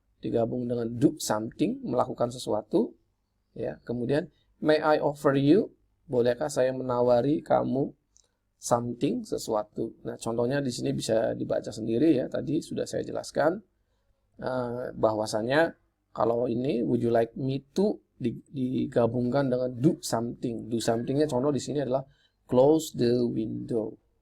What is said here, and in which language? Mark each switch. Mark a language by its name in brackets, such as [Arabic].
[Indonesian] Digabung dengan do something, melakukan sesuatu. Ya. Kemudian [English] may I offer you? [Indonesian] Bolehkah saya menawari kamu something, sesuatu. Nah, contohnya di sini bisa dibaca sendiri ya. Tadi sudah saya jelaskan bahwasanya kalau ini [English] would you like me to [Indonesian] digabungkan dengan [English] do something. Do somethingnya [Indonesian] contoh di sini adalah [English] close the window.